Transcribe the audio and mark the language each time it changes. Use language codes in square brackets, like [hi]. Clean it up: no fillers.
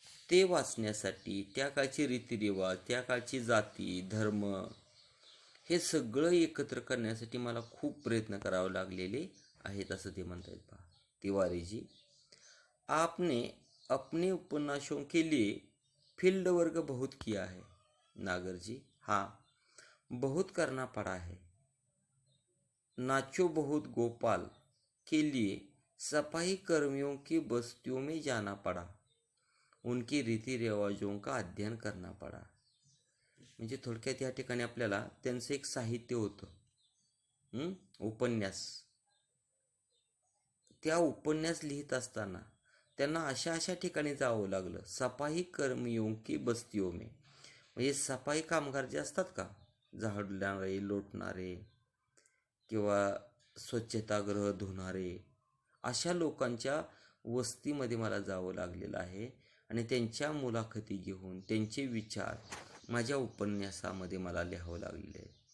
[mr] ते वाचण्यासाठी, त्या काळचे रीतिरिवाज, त्या काळची जाती धर्म, हे सगळं एकत्र करण्यासाठी मला खूप प्रयत्न करावे लागलेले आहेत, असं ते म्हणतात पहा तिवारी जी। [hi] आपने अपने उपन्यासों के लिए फील्ड वर्क बहुत किया है। नागर जी, हाँ बहुत करना पड़ा है। नाचो बहुत गोपाल के लिए सफाई कर्मियों की बस्तियों में जाना पड़ा। उनके रीति रिवाजों का अध्ययन करना पड़ा। [mr] म्हणजे थोडक्यात या ठिकाणी आपल्याला त्यांचं एक साहित्य होतं, उपन्यास। त्या उपन्यास लिहित असताना त्यांना अशा अशा ठिकाणी जावं लागलं, [hi] सफाई कर्मियों की बस्तियों में। [mr] म्हणजे सफाई कामगार जे असतात का, झाडणारे, लोटणारे किंवा स्वच्छतागृह धुणारे, अशा लोकांच्या वस्तीमध्ये मला जावं लागलेलं आहे आणि त्यांच्या मुलाखती घेऊन त्यांचे विचार माझ्या उपन्यासामध्ये मला लिहावं लागलेले आहे।